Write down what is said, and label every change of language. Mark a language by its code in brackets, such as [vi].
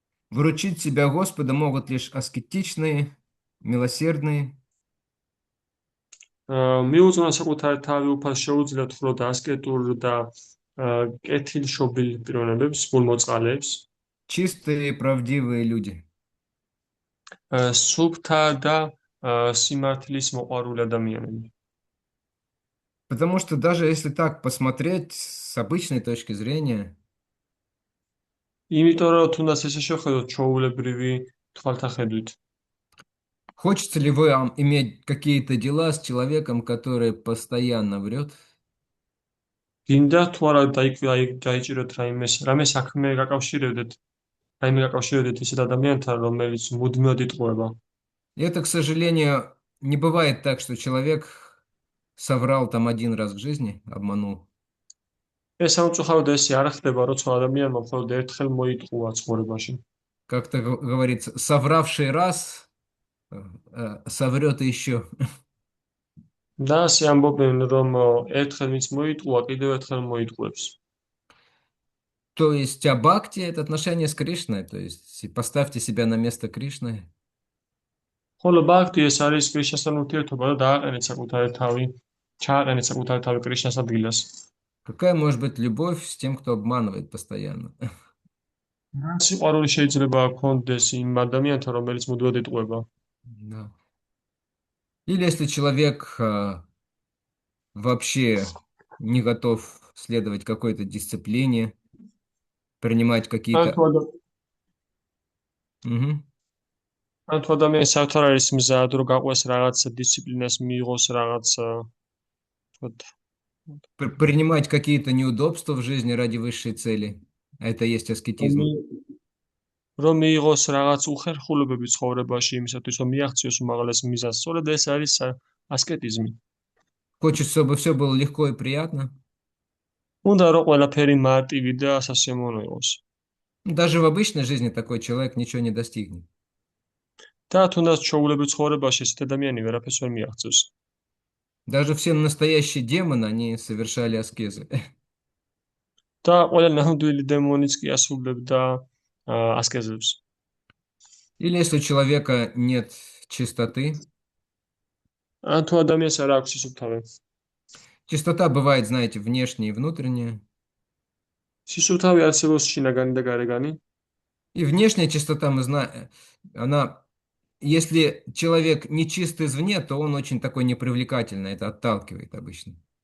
[ru] Вручить себя Господу могут лишь аскетичные, милосердные. [ka] მიუძღვნა საკუთარი თავი უფალს შეუძლიათ მხოლოდ ასკეტურ და კეთილშობილ პიროვნებებს, გულმოწყალეებს, [ru] Чистые, правдивые люди. [ka] სუფთა და სიმართლის მოყვარული ადამიანები. [ru] Потому что даже если так посмотреть с обычной точки зрения, [ka] იმიტომ რომ თუნდაც ესე შეხედოთ ჩვეულებრივი თვალთახედვით, [ru] хочется ли вам иметь какие-то дела с человеком, который постоянно врет? [ka] გინდა თუ არა დაიჭიროთ რამე საქმე გაკავშირებდეთ ისეთ ადამიანთან, რომელიც მუდმივად იტყუება. [ru] И это, к сожалению, не бывает так, что человек соврал там 1 раз в жизни, обманул. [ka] ეს სამწუხაროდ ესე არ ხდება, როცა ადამიანმა მხოლოდ ერთხელ მოიტყუა ცხოვრებაში. [ru] Как-то говорится, совравший раз соврет еще. [ka] და ასე ამბობენ, რომ ერთხელ ვინც მოიტყუა, კიდევ ერთხელ მოიტყუებს. [ru] То есть, а бхакти — это отношение с Кришной. То есть, поставьте себя на место Кришны. [ka] ხოლო ბхакти ეს არის კრიშნასთან ურთიერთობა და დააყენეთ საკუთარი თავი, ჩააყენეთ საკუთარი თავი კრიშნას ადგილას. [ru] Какая может быть любовь с тем, кто обманывает постоянно? [ka] სიყვარული შეიძლება გქონდეს იმ ადამიანთან, რომელიც მუდმივად იტყუება. [ru] Да. Или если человек вообще не готов следовать какой-то дисциплине, принимать какие-то... Мгм. [ka] ან თუ ადამიანს საერთოდ არ არის მზად, რომ გაყვეს რაღაც დისციპლინას, მიიღოს რაღაც, თქვათ, [ru] Принимать какие-то неудобства в жизни ради высшей цели. Это и есть [ka] რომ [ru] аскетизм. [ka] რომ მიიღოს რაღაც უხერხულობები ცხოვრებაში იმისათვის, რომ მიაღწიოს უმაღლეს მიზანს. სწორედ ეს არის ასკეტიზმი. [ru] Хочешь, чтобы все было легко и приятно. [ka] უნდა რომ ყველაფერი მარტივი და სასიამოვნო იყოს. [ru] Даже в обычной жизни такой человек ничего не достигнет. [ka] და თუნდაც ჩვეულებრივ ცხოვრებაში ესეთ ადამიანი ვერაფერს ვერ მიაღწევს. [ru] Даже все настоящие демоны, они совершали аскезы. [ka] და ყველა ნამდვილი დემონიც კი ასრულებდა ასკეზებს. [ru] Или если у человека нет чистоты. [ka] ან თუ ადამიანს არ აქვს სისუფთავე. [ru] Чистота бывает, знаете, внешняя и внутренняя. [ka] სისუფთავე არსებობს შინაგანი და გარეგანი. [ru] И внешняя чистота, мы знаем, она, если человек не чист извне, то он очень такой непривлекательный, это отталкивает обычно.